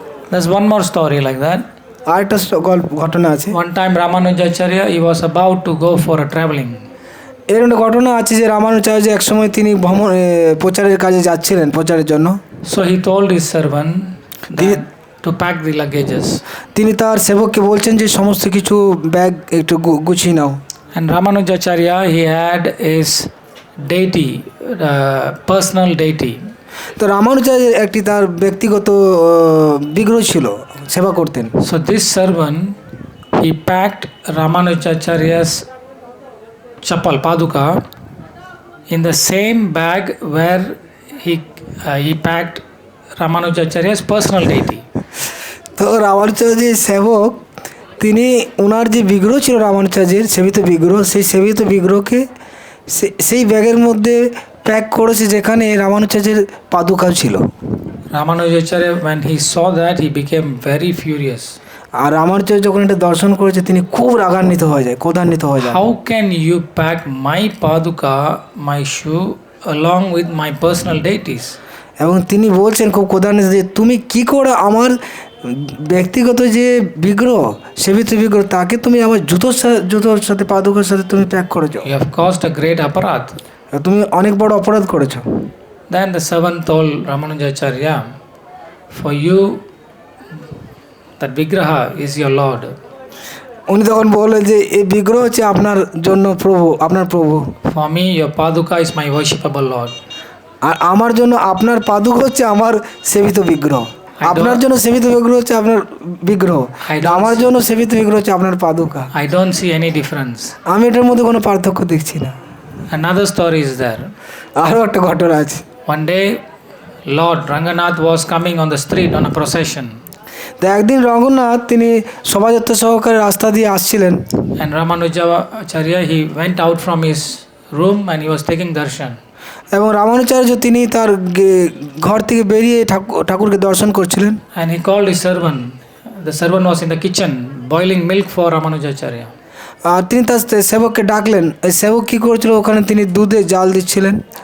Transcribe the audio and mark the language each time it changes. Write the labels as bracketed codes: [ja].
[en] There's one more story like that. [bn] আরেকটা ঘটনা আছে। [en] One time Ramanujacharya, he was about to go for a traveling. [bn] এর একটা ঘটনা আছে যে রামানুচার্য এক সময় তিনি প্রচারের কাজে যাচ্ছিলেন, প্রচারের জন্য। [en] So he told his servant to pack the luggages. [bn] তিনি তার সেবককে বলছেন যে সমস্ত কিছু ব্যাগ একটু গুছিয়ে নাও। [en] And Ramanujacharya, he had his deity, personal deity. [bn] তো রামানুচার্যের একটি তার ব্যক্তিগত বিগ্রহ ছিল, সেবা করতেন। [en] So this servant, he packed Ramanujacharya's chapal paduka in the same bag where he packed Ramanujacharya's personal deity. [bn] তো রামানুচার্যের সেবক, তিনি ওনার যে বিগ্রহ ছিল রামানুচার্যের সেবিত বিগ্রহ, সেই সেবিত বিগ্রহকে সেই ব্যাগের মধ্যে প্যাক করেছে যেখানে রামানুচার্যের পাদুকা ছিল। [en] Ramanujacharya, when he saw that, he became very furious. [bn] আর রামানুচার্য যখন এটা দর্শন করেছে তিনি খুব রাগান্বিত হয়ে যায়, ক্রোধান্বিত হয়ে যায়। [en] How can you pack my paduka, my shoe, along with my personal deities? [bn] এবং তিনি বলছেন খুব ক্রোধান্বিত যে তুমি কি করে আমার ব্যক্তিগত যে বিগ্রহ, সেবিত বিগ্রহ, তাকে তুমি আমার জুতোর সাথে পাদুকার সাথে তুমি প্যাক করেছো। [en] You have caused a great aparad. [bn] তুমি অনেক বড় অপরাধ করেছো। [en] Then the servant told Ramanujacharya, "For you, that Vigraha is your Lord. [bn] উনি তখন বললেন যে এই বিগ্রহ হচ্ছে আপনার জন্য প্রভু, আপনার প্রভু। [en] For me, your paduka is my worshipable Lord." [bn] আর আমার জন্য আপনার পাদুকা হচ্ছে আমার সেবিত বিগ্রহ। আপনার জন্য সেবিত বিগ্রহ হচ্ছে আপনার বিগ্রহ, আমার জন্য সেবিত বিগ্রহ হচ্ছে আপনার পাদুকা। [en] I don't see any difference. [bn] আমি এটার মধ্যে কোনো পার্থক্য দেখছি না। [en] Another story is there. [bn] আরও একটা ঘটনা আছে। [en] One day, Lord Ranganath was coming on the street on a procession. [bn] তো একদিন রঙ্গনাথ তিনি শোভাযাত্রা সহকারে রাস্তা দিয়ে আসছিলেন। [en] And Ramanujacharya, he went out from his room and he was taking darshan. [bn] এবং রামানুচার্য তিনি তার ঘর থেকে বেরিয়ে ঠাকুরকে দর্শন করছিলেন। [en] And he called his servant. The servant was in the kitchen boiling milk for Ramanujacharya. [bn] আর তিনি তার সেবককে ডাকলেন। এই সেবক কী করছিল, ওখানে তিনি দুধে জাল দিচ্ছিলেন।